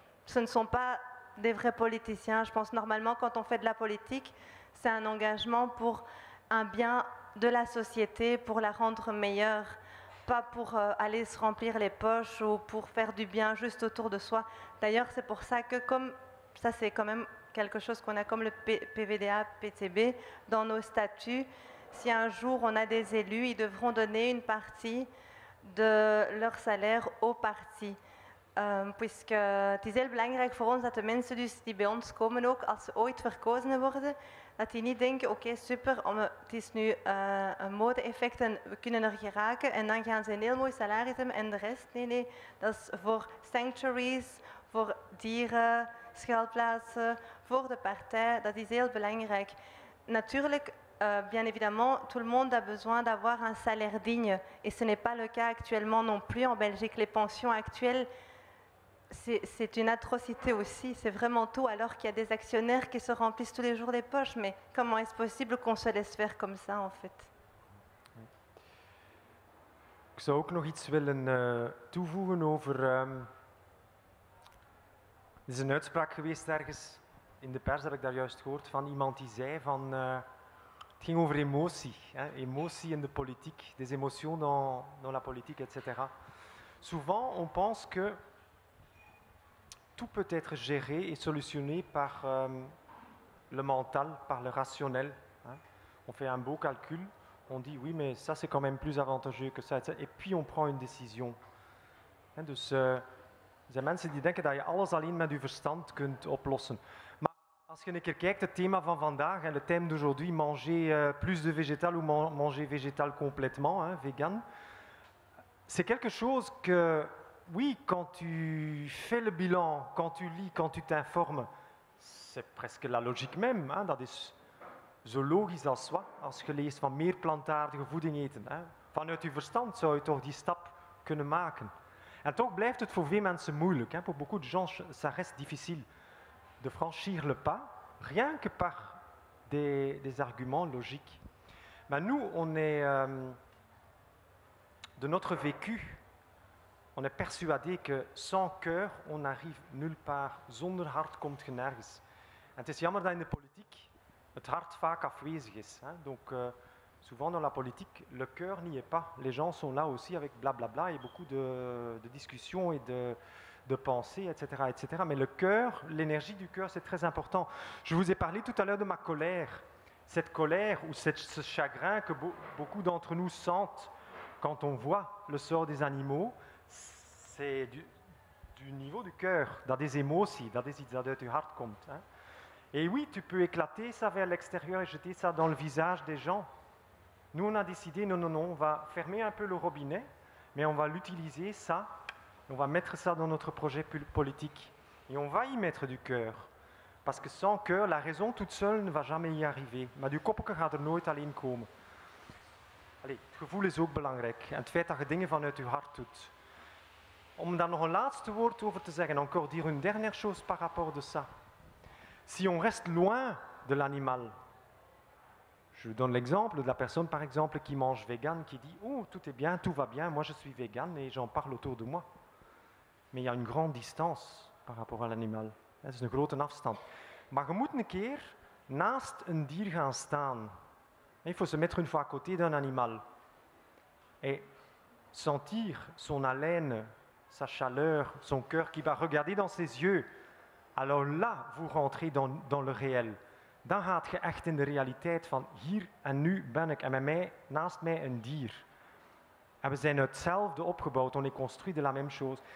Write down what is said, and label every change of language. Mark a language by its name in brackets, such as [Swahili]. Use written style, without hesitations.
[French] Ce ne sont pas des vrais politiciens. Je pense normalement quand on fait de la politique, c'est un engagement pour un bien de la société, pour la rendre meilleure, pas pour aller se remplir les poches ou pour faire du bien juste autour de soi. D'ailleurs, c'est pour ça que comme ça c'est quand même quelque chose qu'on a comme le PVDA, PTB, dans nos statuts. Si un jour on a des élus, ils devront donner une partie de leur salaire au parti. [Dutch] Puisque het is heel belangrijk voor ons dat de mensen dus die bij ons komen ook, als ze ooit verkozen worden, dat die niet denken, oké, super, het is nu een mode-effect en we kunnen er geraken en dan gaan ze een heel mooi salaris hebben en de rest, nee, dat is voor sanctuaries, voor dieren, schuilplaatsen, voor de partij, dat is heel belangrijk. [French] Natuurlijk, bien évidemment, tout le monde a besoin d'avoir un salaire digne et ce n'est pas le cas actuellement non plus en Belgique. Les pensions actuelles, c'est une atrocité aussi, c'est vraiment tout, alors qu'il y a des actionnaires qui se remplissent tous les jours les poches. Mais comment est-ce possible qu'on se laisse faire comme ça, en fait? [Dutch] Ik zou ook nog iets willen toevoegen over... Er is een uitspraak geweest ergens, in de pers heb ik daar juist gehoord, van iemand die zei van... het ging over emotie, hein, emotie in de politique, [French] des émotions dans la politique, etc. Souvent, on pense que tout peut être géré et solutionné par le mental, par le rationnel. Hein. On fait un beau calcul, on dit oui, mais ça c'est quand même plus avantageux que ça, et puis on prend une décision. [Dutch] Hein, dus er zijn mensen die denken dat je alles alleen met je verstand kunt oplossen. Maar als je een keer kijkt, het thema van vandaag, [French] le thème d'aujourd'hui, manger plus de végétal ou manger végétal complètement, hein, vegan, c'est quelque chose que... Oui, quand tu fais le bilan, quand tu lis, quand tu t'informes, c'est presque la logique même. [Dutch] Hein, dat is zo logisch als wat, als je leest van meer plantaardige voeding eten. Hè. Vanuit je verstand zou je toch die stap kunnen maken. En toch blijft het voor veel mensen moeilijk. Hein. [French] Pour beaucoup de gens, ça reste difficile de franchir le pas, rien que par des arguments logiques. Mais nous, on est de notre vécu... On est persuadé que sans cœur, on n'arrive nulle part. [Dutch] Zonder hart komt je nergens. En het is jammer dat in de politiek het hart vaak afwezig is. Hein. [French] Donc, souvent dans la politique, le cœur n'y est pas. Les gens sont là aussi avec blablabla et beaucoup de discussions et de pensées, etc., etc. Mais le cœur, l'énergie du cœur, c'est très important. Je vous ai parlé tout à l'heure de ma colère. cette colère ou ce chagrin que beaucoup d'entre nous sentent quand on voit le sort des animaux, c'est du niveau du cœur, [Dutch] dat is emotie, dat is iets dat uit je hart komt. [French] Hein. Et oui, tu peux éclater ça vers l'extérieur et jeter ça dans le visage des gens. Nous, on a décidé, non, on va fermer un peu le robinet, mais on va l'utiliser, ça, on va mettre ça dans notre projet politique. Et on va y mettre du cœur. Parce que sans cœur, la raison toute seule ne va jamais y arriver. [Dutch] Maar die koppeke gaat er nooit alleen komen. Allee, het gevoel is ook belangrijk. En het feit dat je dingen vanuit je hart doet. Om daar nog een laatste woord over te zeggen, [French] encore dire une dernière chose par rapport de ça. Si on reste loin de l'animal, je donne l'exemple de la personne par exemple qui mange vegan, qui dit « Oh, tout est bien, tout va bien, moi je suis vegan et j'en parle autour de moi. » Mais il y a une grande distance par rapport à l'animal. [Dutch] Dat is een grote afstand. Maar je moet een keer naast een dier gaan staan. [French] Il faut se mettre une fois à côté d'un animal. Et sentir son haleine, sa chaleur, son cœur qui va regarder dans ses yeux. Alors là, vous rentrez dans le réel. [Dutch] Dan gaat je echt in de realiteit van hier en nu ben ik en met mij, naast mij een dier. En we zijn uit hetzelfde opgebouwd, [French] on est construit de la même chose.